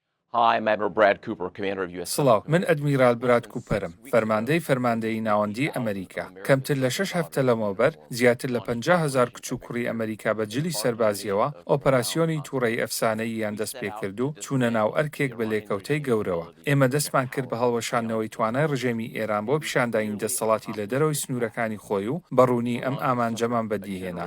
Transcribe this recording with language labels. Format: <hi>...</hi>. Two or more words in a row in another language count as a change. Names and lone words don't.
<en>Hi, I'm Admiral Brad Cooper, Commander of U.S.</en> <ckb>سڵاو، من ئەدمیرال براد کوپەرم، فەرماندەی ناوەندی ئەمریکا. کەمتر لە 6 هەفتە لەمەوبەر زیاتر لە 50,000 کچ و کوڕی ئەمریکا بە جلی سەربازیەوە ئۆپەراسیۆنی تووڕەی ئەفسانەییان دەست پێ کرد و چوونە ناو ئەرکێک بە لێکەوتەی گەورەوە. ئێمە دەستمان کرد بە هەڵوەشاندنەوەی توانای ڕژێمی ئێران بۆ پیشاندانی دەسەڵاتی لە دەرەوەی سنوورەکانی خۆی و بەڕوونی ئەم ئامانجەمان بەدیهێنا.</ckb>